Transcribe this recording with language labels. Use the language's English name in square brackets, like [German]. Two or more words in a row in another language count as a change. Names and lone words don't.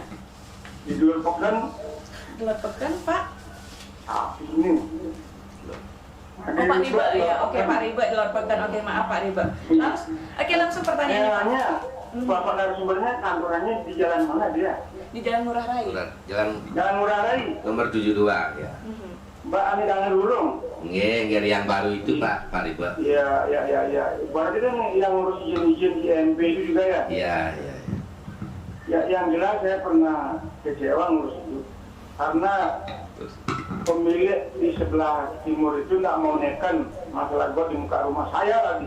[Indonesian] Di luar pekan, Luar Pekan, Pak. ini. Oh, Pak Riba ya. Oke, Pak Riba di Luar Pekan. Oke, maaf Pak Riba. Langsung pertanyaannya Pak. Tanya, Bapak narasumbernya kantorannya di jalan mana dia? Di Jalan Ngurah Rai. Jalan Jalan Ngurah Rai. nomor 72 ya. Mbak Ani Dangan Lurung. Nggih, yang baru itu Pak Riba. Ya. Berarti kan yang ngurus izin IMB itu juga ya? Iya. Ya, yang jelas saya pernah kecewa ngurus itu. Karena Terus. pemilik di sebelah timur itu nggak mau neken masalah got di muka rumah saya lagi.